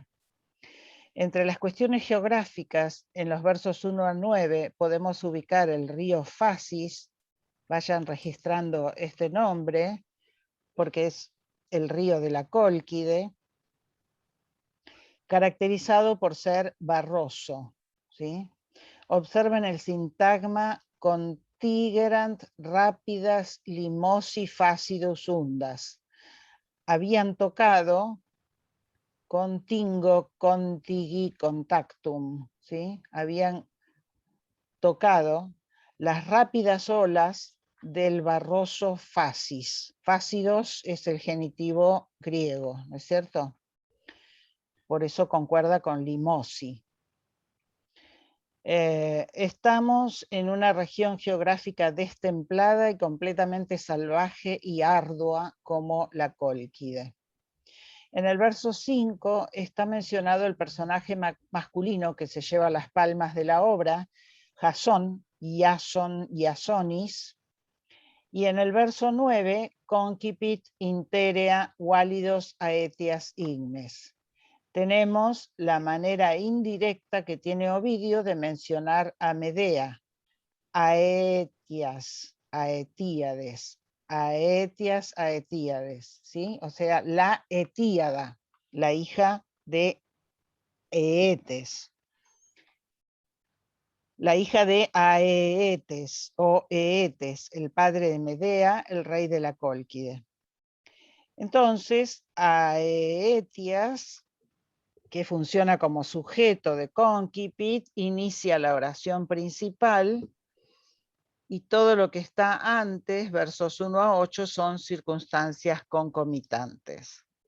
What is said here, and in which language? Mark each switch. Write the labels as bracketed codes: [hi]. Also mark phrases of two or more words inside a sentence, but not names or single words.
[es] Entre las cuestiones geográficas, en los versos 1 a 9, podemos ubicar el río Fasis. Vayan registrando este nombre, porque es el río de la Cólquide, caracterizado por ser barroso, ¿sí? Observen el sintagma: [la] contigerant rápidas limosi facidus undas. [es] Habían tocado, [la] contingo, contigi, contactum, [es] ¿sí? Habían tocado las rápidas olas del barroso Fasis. Fácidos es el genitivo griego, ¿no es cierto? Por eso concuerda con limosi. Estamos en una región geográfica destemplada y completamente salvaje y ardua como la Cólquide. En el verso 5 está mencionado el personaje masculino que se lleva las palmas de la obra, Jasón, Iasonis, y en el verso 9, [la] concipit interea válidos aetias ignes. [es] Tenemos la manera indirecta que tiene Ovidio de mencionar a Medea, aetias, aetíades, aetíades, ¿sí? O sea, la Etíada, la hija de Eetes. La hija de Aeetes o Eetes, el padre de Medea, el rey de la Cólquide. Entonces, Aetias, que funciona como sujeto de concipit, inicia la oración principal, y todo lo que está antes, versos 1 a 8, son circunstancias concomitantes.